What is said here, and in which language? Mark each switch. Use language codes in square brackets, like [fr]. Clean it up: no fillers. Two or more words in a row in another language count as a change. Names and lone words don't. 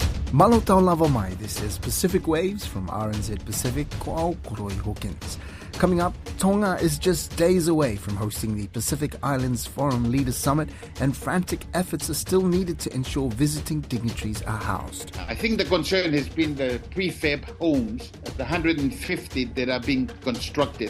[to] Malo tau lava mai, [en] this is Pacific Waves from RNZ Pacific, [mi] ko au Koroi Hawkins. [en] Coming up, Tonga is just days away from hosting the Pacific Islands Forum Leaders Summit, and frantic efforts are still needed to ensure visiting dignitaries are housed. I think the concern has been the prefab homes, the 150 that are being constructed.